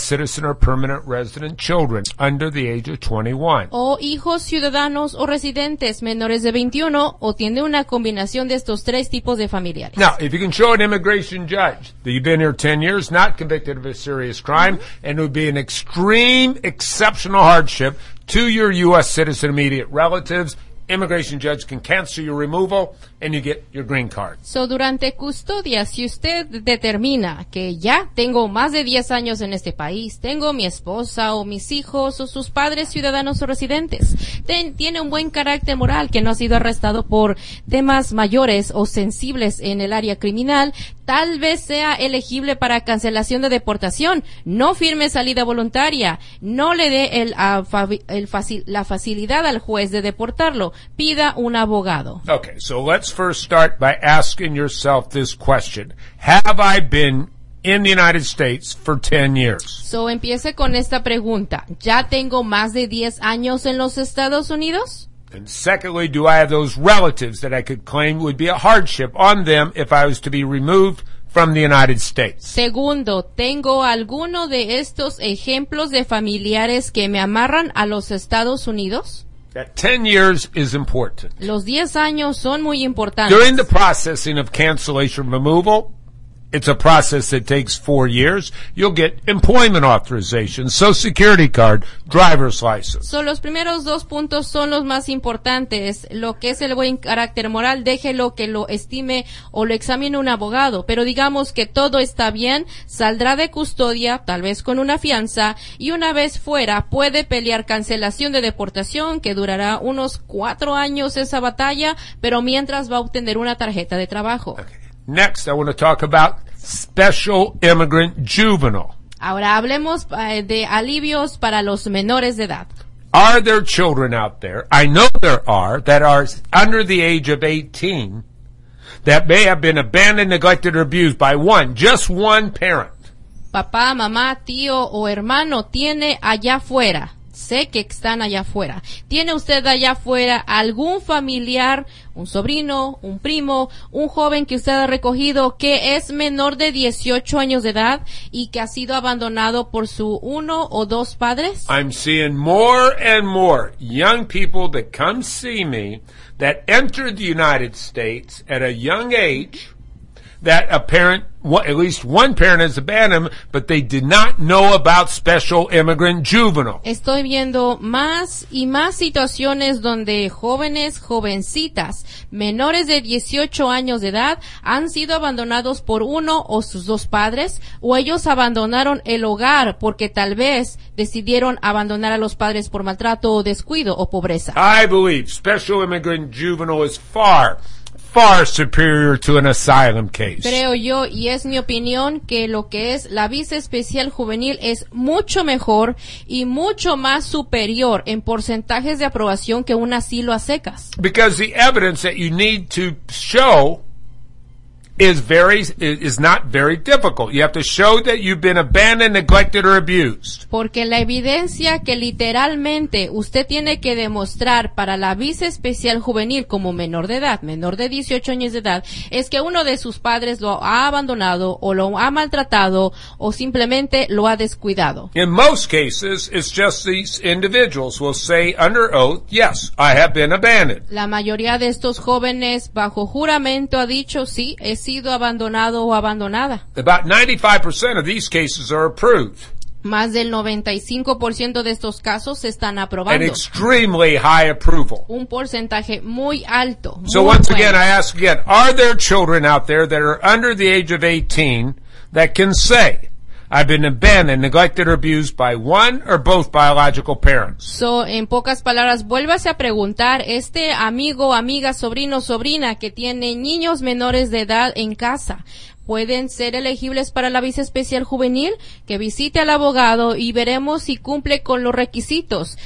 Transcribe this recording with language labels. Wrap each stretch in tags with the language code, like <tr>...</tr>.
<en>citizen or permanent resident children under the age of 21.</en> <es>O hijos, ciudadanos o residentes menores de 21 o tiene una combinación de estos tres tipos de familiares.</es> <en>Now, if you can show an immigration judge that you've been here 10 years, not convicted of a serious crime, and it would be an extreme exceptional hardship to your U.S. citizen immediate relatives, immigration judge can cancel your removal and you get your green card.</en> <es>So, durante custodia, si usted determina que ya tengo más de 10 años en este país, tengo mi esposa o mis hijos o sus padres, ciudadanos o residentes, tiene un buen carácter moral, que no ha sido arrestado por temas mayores o sensibles en el área criminal, tal vez sea elegible para cancelación de deportación. No firme salida voluntaria. No le dé la facilidad al juez de deportarlo. Pida un abogado.</es> <en>Okay, so let's first start by asking yourself this question. Have I been in the United States for 10 years?</en> <es>So, empiece con esta pregunta. ¿Ya tengo más de 10 años en los Estados Unidos?</es> <en>And secondly, do I have those relatives that I could claim would be a hardship on them if I was to be removed from the United States?</en> <es>Segundo, ¿tengo alguno de estos ejemplos de familiares que me amarran a los Estados Unidos?</es> <en>That 10 years is important.</en> <es>Los 10 años son muy importantes.</es> <en>During the processing of cancellation removal, it's a process that takes 4 years. You'll get employment authorization, social security card, driver's license.</en> <es>So, los primeros dos puntos son los más importantes. Lo que es el buen carácter moral, déjelo que lo estime o lo examine un abogado. Pero digamos que todo está bien, saldrá de custodia, tal vez con una fianza, y una vez fuera, puede pelear cancelación de deportación, que durará unos 4 años esa batalla, pero mientras va a obtener una tarjeta de trabajo.</es> <en>Okay. Next, I want to talk about special immigrant juvenile.</en> <es>Ahora hablemos de alivios para los menores de edad.</es> <en>Are there children out there, I know there are, that are under the age of 18 that may have been abandoned, neglected, or abused by one, just one parent?</en> <es>Papá, mamá, tío o hermano tiene allá afuera. Sé que están allá afuera. ¿Tiene usted allá afuera algún familiar, un sobrino, un primo, un joven que usted ha recogido que es menor de 18 años de edad y que ha sido abandonado por su uno o dos padres?</es> <en>I'm seeing more and more young people that come see me that entered the United States at a young age that a parent, at least one parent has abandoned, but they did not know about special immigrant juvenile.</en> <es>Estoy viendo más y más situaciones donde jóvenes, jovencitas, menores de 18 años de edad, han sido abandonados por uno o sus dos padres, o ellos abandonaron el hogar porque tal vez decidieron abandonar a los padres por maltrato o descuido o pobreza.</es> <en>I believe special immigrant juvenile is far superior to an asylum case.</en> <es>Creo yo, y es mi opinión, que lo que es la visa especial juvenil es mucho mejor y mucho más superior en porcentajes de aprobación que un asilo a secas.</es> <en>Because the evidence that you need to show is not very difficult. You have to show that you've been abandoned, neglected, or abused.</en> <es>Porque la evidencia que literalmente usted tiene que demostrar para la visa especial juvenil como menor de edad, menor de 18 años de edad, es que uno de sus padres lo ha abandonado o lo ha maltratado o simplemente lo ha descuidado.</es> <en>In most cases, it's just these individuals will say under oath, yes, I have been abandoned.</en> <es>La mayoría de estos jóvenes bajo juramento ha dicho, sí, sido abandonado o abandonada.</es> <en>About 95% of these cases are approved.</en> <es>Más del 95% de estos casos se están aprobando.</es> <en>An extremely high approval.</en> <es>Un porcentaje muy alto. Muy</es> <en>so once again, I ask again, are there children out there that are under the age of 18 that can say, I've been abandoned, neglected, or abused by one or both biological parents?</en> <es>So, en pocas palabras, vuélvase a preguntar, este amigo, amiga, sobrino, sobrina que tiene niños menores de edad en casa, ¿pueden ser elegibles para la visa especial juvenil? Que visite al abogado y veremos si cumple con los requisitos.</es>